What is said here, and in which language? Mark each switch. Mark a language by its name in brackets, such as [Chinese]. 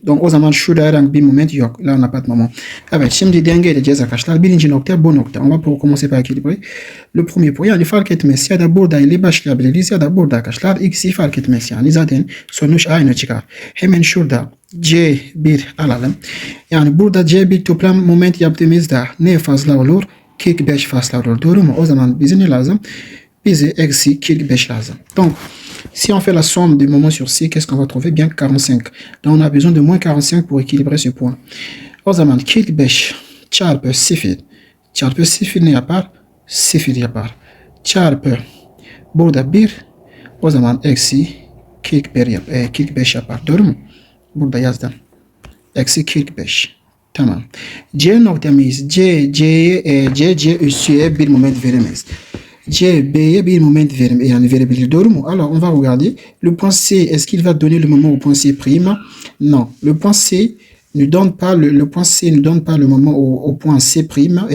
[Turkish] Donc, o zaman şurada herhangi bir moment yok. [French] Là, on n'a pas de moment. [Turkish] Evet, şimdi denge edeceğiz arkadaşlar. Birinci nokta bu nokta. [French] On va pour commencer par équilibrer. Le premier point, [Turkish] yani fark etmez. Ya da burada ile başlayabiliriz ya da burada arkadaşlar. İkisi fark etmez. Yani zaten sonuç aynı çıkar. Hemen şurada C1 alalım. Yani burada C1 toplam moment yaptığımızda ne fazla olur? 45 fazla olur. Doğru mu? O zaman bize ne lazım? Bize eksi 45 lazım. [French] Donc, si on fait la somme des moments sur C, qu'est-ce qu'on va trouver? Bien 45. Donc, on a besoin de moins 45 pour équilibrer ce point. [Turkish] O zaman 45 çarpı 0 çarpı 0 ne yapar? 0 yapar. Çarpı burada 1, o zaman eksi 45 yapar. Doğru mu? Burada yazdım. Eksi 45. Tamam. C noktamız C üssüye bir moment veremez. C, B'ye bir moment verebilir. Doğru mu? [French] Alors, on va regarder. Le point C, est-ce qu'il va donner le moment au point C prime? Non. Le point C ne donne pas le moment au point C prime.